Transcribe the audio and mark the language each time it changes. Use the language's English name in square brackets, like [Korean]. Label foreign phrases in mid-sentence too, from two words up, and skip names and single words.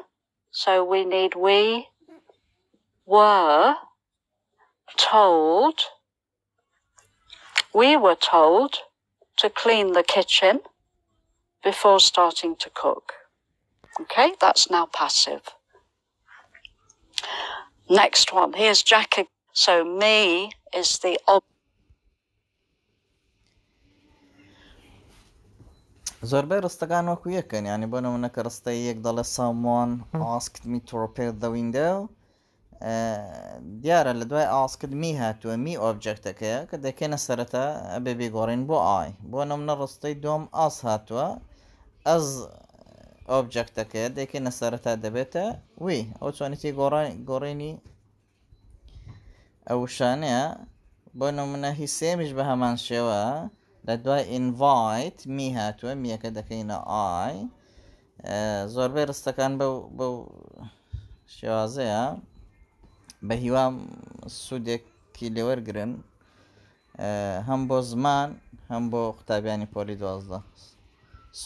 [English] So we need we were told to clean the kitchen before starting to cook. Okay, that's now passive. Next one, here's Jack. So me is the object. [Central Kurdish] زۆربەی ڕستەکان وەکو یەکەن، یعنی بۆ نمونەکە ڕستەی یەک دەڵێ [English] someone asked me to repair the window، [Central Kurdish] دیارە لە دوای [English] asked me [Central Kurdish] هاتووە me ئۆبجەکتەکەیە کە دەکەنە سەرەتا ئەبێ بێگۆڕین بۆ I. بۆ نمونە ڕستەی دوم as هاتووە، as ئۆبجەکتەکەیە دەکەنە سەرەتا دەبێتە we. ئەو چۆنیتی گۆڕینی ئەو شانەیە. بۆ نمونە هی سێمیش بە هەمان شێوە، لە دوای [English] invite me [Central Kurdish] هاتووە، میەکە دەکەینە I. زۆربەی ڕستەکان بەو شێوازەیە بە هیوام سوودێکی لێوەرگرن، هەم بۆ زمان هەم بۆ قوتابیانی پۆلی 12.